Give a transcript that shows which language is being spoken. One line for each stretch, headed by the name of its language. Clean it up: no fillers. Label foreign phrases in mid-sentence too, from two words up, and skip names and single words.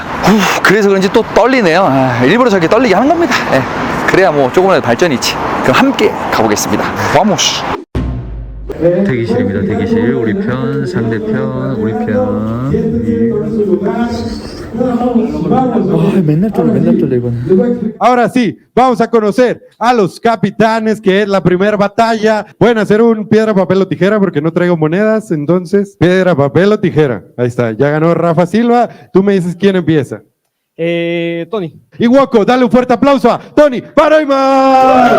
Korean: 그래서 그런지 또 떨리네요. 일부러 저렇게 떨리게 하는 겁니다. 그래야 뭐 조금이라도 발전이 있지. 그럼 함께 가보겠습니다. 와모시. 대기실입니다. 대기실. 우리 편, 상대편, 우리 편. 맨날 떨려 이거는.
Spanish: Ahora sí, vamos a conocer a los capitanes, que es la primera batalla. Pueden hacer un piedra, papel o tijera porque no traigo monedas. Entonces, piedra, papel o tijera. Ahí está, ya ganó Rafa Silva. Tú me dices quién empieza. Tony. Y Woco, dale un fuerte aplauso a Tony Paraima.